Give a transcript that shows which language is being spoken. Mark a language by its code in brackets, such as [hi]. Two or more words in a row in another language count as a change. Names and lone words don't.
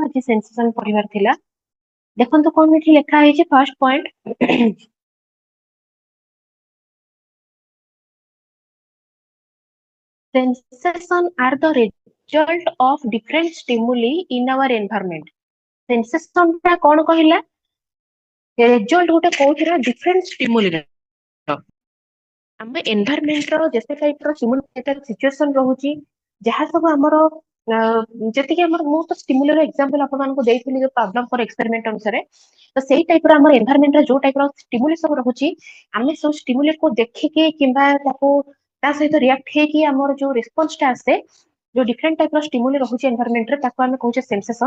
[or] କିଛି ସେନ୍ସେସନ ପଢିବାର ଥିଲା। ଦେଖନ୍ତୁ କଣ ଏଠି ଲେଖା ହେଇଛି ଫାର୍ଷ୍ଟ ପଏଣ୍ଟ। [en] Sensation are the result of different stimuli in our environment. [or] Sensation ଟା କଣ କହିଲା? ରେଜଲ୍ଟ ଗୋଟେ କୋଉଥିର [en] different stimuli [or] ର। ଆମ ଏନଭାୟରନମେଣ୍ଟ ର ଯେତେ ଟାଇପ ର ସିଚୁଏସନ ରହୁଛି, ଯାହା ସବୁ ଆମର ଯେତିକି ଆମର ମୁଁ ତ ଷ୍ଟିମୁଲିର ଏକ୍ସାମ୍ପଲ ଆପଣମାନଙ୍କୁ ଦେଇଥିଲି ଯୋଉ [en] problem for experiment [or] ଅନୁସାରେ, ତ ସେଇ ଟାଇପ ର ଆମର ଏନଭାୟରନମେଣ୍ଟ ର ଯୋଉ ଟାଇପ ର ଷ୍ଟିମୁଲି ସବୁ ରହୁଛି, ଆମେ ସବୁ ଷ୍ଟିମୁଲି କୁ ଦେଖିକି କିମ୍ବା ତାକୁ ତା ସହିତ ରିଆକ୍ଟ ହେଇକି ଆମର ଯୋଉ ରେସ୍ପନ୍ସ ଟା ଆସେ, ଯୋଉ [en] different type [or] ର ଷ୍ଟିମୁଲି ରହୁଛି ଏନଭାୟରନମେଣ୍ଟ ରେ, ତାକୁ ଆମେ କହୁଛେ ସେନ୍ସେସନ।